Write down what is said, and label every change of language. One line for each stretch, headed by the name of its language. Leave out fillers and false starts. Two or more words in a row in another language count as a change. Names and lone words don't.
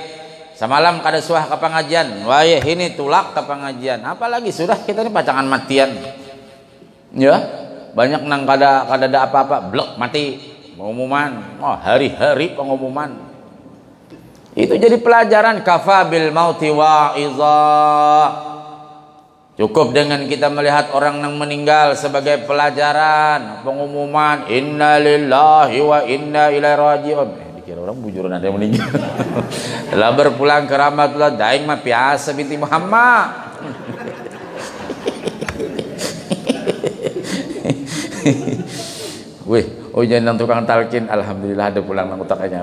Banjar: Semalam kada suah ke pengajian, wayah ini tulak ke pengajian. Apalagi sudah kita ini pacangan matian. Ya, banyak nang kada ada apa-apa, blok mati pengumuman. Oh, hari-hari pengumuman. Itu jadi pelajaran,
Arabic: كفى بالموت واعظا.
Banjar: Cukup dengan kita melihat orang yang meninggal sebagai pelajaran, pengumuman
Arabic: إنا لله وإنا إليه راجعون.
Banjar: Dikira orang bujuran ada yang meninggal. Telah berpulang ke rahmatullah, daing mah biasa binti Muhammad. Wih, ujian tukang talkin, alhamdulillah ada pulang nang utaknya.